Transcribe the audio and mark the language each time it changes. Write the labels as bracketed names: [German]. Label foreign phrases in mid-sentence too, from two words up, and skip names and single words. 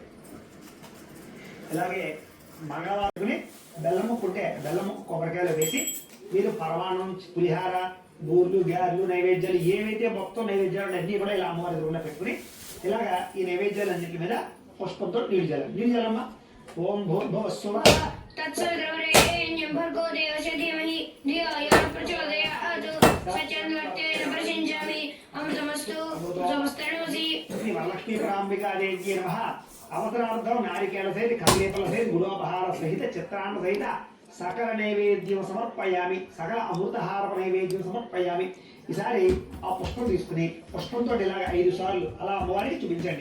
[Telugu] ఇలాగే మంగళవారుని బెల్లము కుంటే బెల్లము కొబ్బరికాయలు వేసి మీరు పరమాణం, పులిహార, బూర్లు, గారెలు, నైవేద్యాలు ఏవైతే మొత్తం నైవేద్యాలు అన్నీ కూడా ఇలా అమ్మవారి ఎదురుగా పెట్టుకుని ఇలాగా ఈ నైవేద్యాలు అన్నింటి మీద పుష్పంతో నీళ్ళు చల్లండి. నీళ్ళు చల్లమ్మా. [Sanskrit] ఓం భూర్భువస్సువః तत्सवितुर्वरेण्यं भर्गो देवस्य धीमहि धियो यो न प्रचोदयात् सत्यन्वर्तेन प्रसिञ्चामि अमृतमस्तु समस्तनोऽसि. శ్రీ వరలక్ష్మీ పరాంబికాదేవి నమః. అవసరార్థం నారికేళ సహిత కదలీఫల సహిత గుడోపహార సహిత చిత్రాన్న సహిత సకల నైవేద్యం సమర్పయామి. సకల అమృతహార నైవేద్యం సమర్పయామి. [Telugu] ఈసారి ఆ పుష్పం తీసుకుని పుష్పంతో ఇలాగ 5 సార్లు అలా అమ్మవారికి చూపించండి.